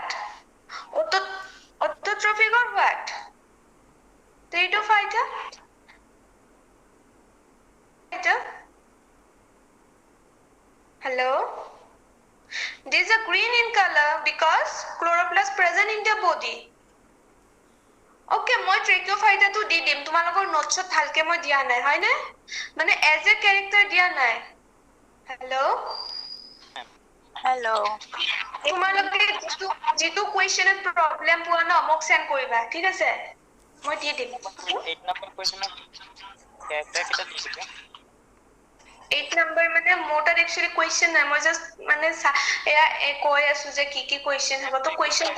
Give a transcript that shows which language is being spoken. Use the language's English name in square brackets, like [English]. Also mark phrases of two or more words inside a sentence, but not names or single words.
[English] Autotrophic or what? Pteridophyta? Hello? These are green in color because chloroplast present in their body. [Assamese] Okay, মই tracheophyta টো দি দিম তোমালোকৰ নোটছত ভালকে মই দিয়া নাই হয় না মানে [English] as a character [Assamese] দিয়া নাই হেল্ল তোমালোকে যেটো কোৱেশ্চনত প্ৰবলেম পোৱা ন মোক সেন্ড কৰিবা ঠিক আছে মই দি দিম 8 নম্বৰ কোৱেশ্চনত ক্যাৰেক্টাৰ কেটা দিছিলে 8 নম্বৰ মানে মোটা একচুয়ালি কোৱেশ্চন নাই মই জাস্ট মানে এয়া কৈ আছো যে কি কোৱেশ্চন হ'ব তো কোৱেশ্চনটো